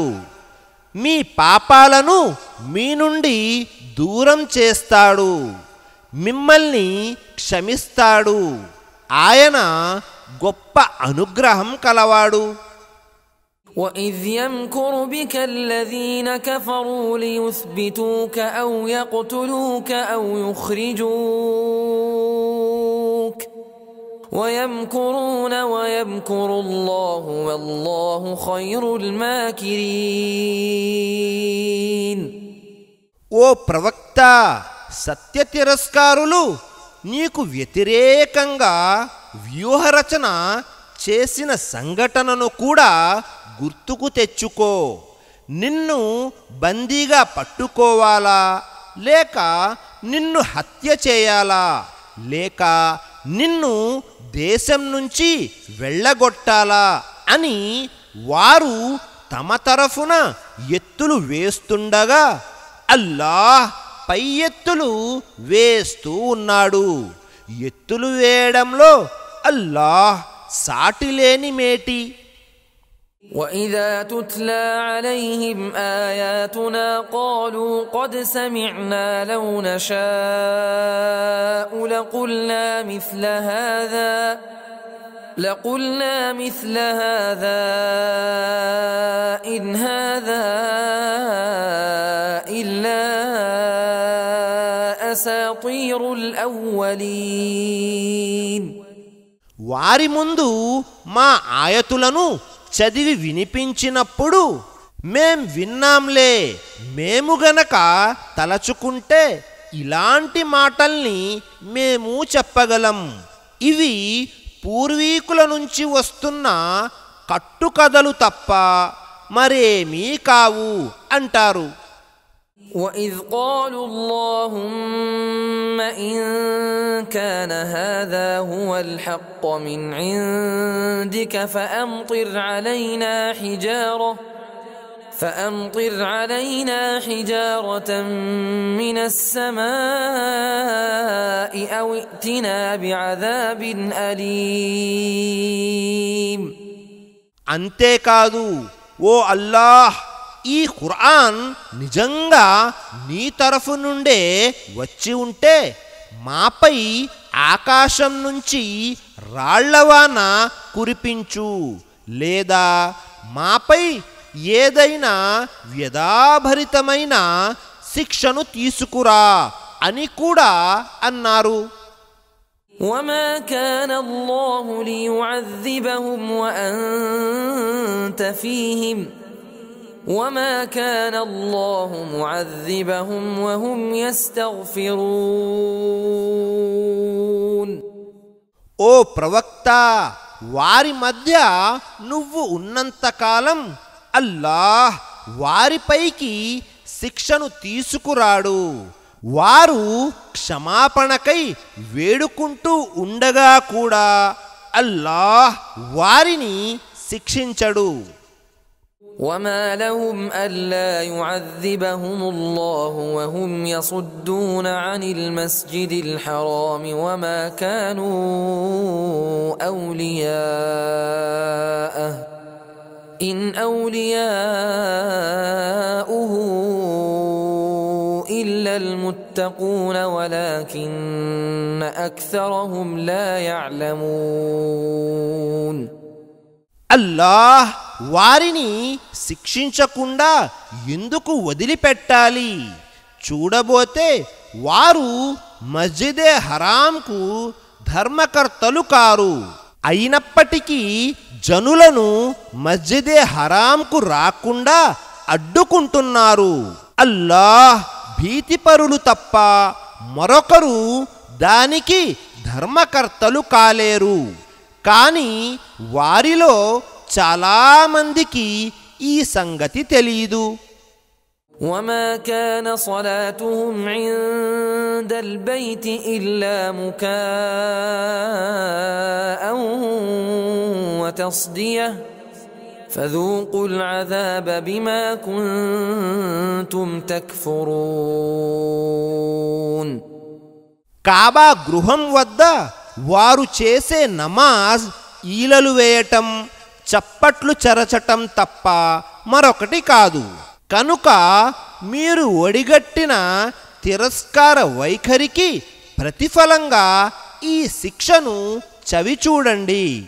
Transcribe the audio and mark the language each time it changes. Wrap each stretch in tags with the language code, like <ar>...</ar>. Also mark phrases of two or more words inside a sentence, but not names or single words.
<te>మీ పాపాలను మీ నుండి దూరం చేస్తాడు, మిమ్మల్ని క్షమిస్తాడు. ఆయన గొప్ప అనుగ్రహం కలవాడు.</te> <ar>وَإِذْ يَمْكُرُ بِكَ الَّذِينَ كَفَرُوا لِيُثْبِتُوكَ أَوْ يَقْتُلُوكَ أَوْ يُخْرِجُوكَ ويمكرون ويمكر الله والله خير الماكرين.</ar> <te>ఓ ప్రవక్త, సత్య తిరస్కారులు నీకు వ్యతిరేకంగా వ్యూహరచన చేసిన సంఘటనను కూడా గుర్తుకు తెచ్చుకో. నిన్ను బందీగా పట్టుకోవాలా, లేక నిన్ను హత్య చేయాలా, లేక నిన్ను దేశం నుంచి వెళ్ళగొట్టాలా అని వారు తమ తరఫున ఎత్తులు వేస్తుండగా అల్లాహ్ పై ఎత్తులు వేస్తూ ఉన్నాడు. ఎత్తులు వేయడంలో అల్లాహ్ సాటిలేని మేటి.</te> <ar>وَإِذَا تُتْلَى عَلَيْهِمْ آيَاتُنَا قَالُوا قَدْ سَمِعْنَا لَوْ نَشَاءُ لَقُلْنَا مِثْلَ هَذَا إِنْ هَذَا إِلَّا أَسَاطِيرُ الْأَوَّلِينَ.</ar> <te>వారి ముందు మా ఆయతులను చదివి వినిపించినప్పుడు మేం విన్నాంలే, మేము గనక తలచుకుంటే ఇలాంటి మాటల్ని మేము చెప్పగలం, ఇవి పూర్వీకుల నుంచి వస్తున్న కట్టుకథలు తప్ప మరేమీ కావు అంటారు.</te> <ar>وَإِذْ قَالُوا اللَّهُمَّ إِن كَانَ هَذَا هُوَ الْحَقَّ مِنْ عِندِكَ فَأَمْطِرْ عَلَيْنَا حِجَارَةً مِنَ السَّمَاءِ أَوْ ائْتِنَا بِعَذَابٍ أَلِيمٍ.</ar> <te>అంతేకాదు, ఓ అల్లాహ్, ఈ ఖురాన్ నిజంగా నీ తరఫు నుండే వచ్చి ఉంటే మాపై ఆకాశం నుంచి రాళ్లవాన కురిపించు, లేదా మాపై ఏదైనా వ్యధాభరితమైన శిక్షను తీసుకురా అని కూడా అన్నారు.</te> <ar>وَمَا كَانَ اللَّهُ لِيُعَذِّبَهُمْ وَأَنْتَ فِيهِمْ وَمَا كَانَ اللَّهُ مُعَذِّبَهُمْ وَهُمْ يَسْتَغْفِرُونَ.</ar> <te>ఓ ప్రవక్త, వారి మధ్య నువ్వు ఉన్నంతకాలం అల్లాహ్ వారిపైకి శిక్షను తీసుకురాడు. వారు క్షమాపణకై వేడుకుంటూ ఉండగా కూడా అల్లాహ్ వారిని శిక్షించడు.</te> <ar>وَمَا لَهُمْ أَلَّا يُعَذِّبَهُمُ اللَّهُ وَهُمْ يَصُدُّونَ عَنِ الْمَسْجِدِ الْحَرَامِ وَمَا كَانُوا أَوْلِيَاءَهُ إِنْ أَوْلِيَاؤُهُ إِلَّا الْمُتَّقُونَ وَلَكِنَّ أَكْثَرَهُمْ لَا يَعْلَمُونَ.</ar> <te>అల్లాహ్ వారిని శిక్షించకుండా ఎందుకు వదిలిపెట్టాలి? చూడబోతే వారు మస్జిదే హరాంకు ధర్మకర్తలు కారు. అయినప్పటికీ జనులను మస్జిదే హరాంకు రాకుండా అడ్డుకుంటున్నారు. అల్లాహ్ భీతిపరులు తప్ప మరొకరు దానికి ధర్మకర్తలు కాలేరు. కానీ వారిలో చాలా మందికి ఈ సంగతి తెలియదు.</te> <ar>وما كان صلاتهم عند البيت إلا مكاء وتصدية فذوقوا العذاب بما كنتم تكفرون.</ar> <te>కాబా గృహం వద్ద వారు చేసే నమాజ్ ఈలలు వేయటం, చప్పట్లు చెరచటం తప్ప మరొకటి కాదు. కనుక మీరు ఒడిగట్టిన తిరస్కార వైఖరికి ప్రతిఫలంగా ఈ శిక్షను చవిచూడండి.</te>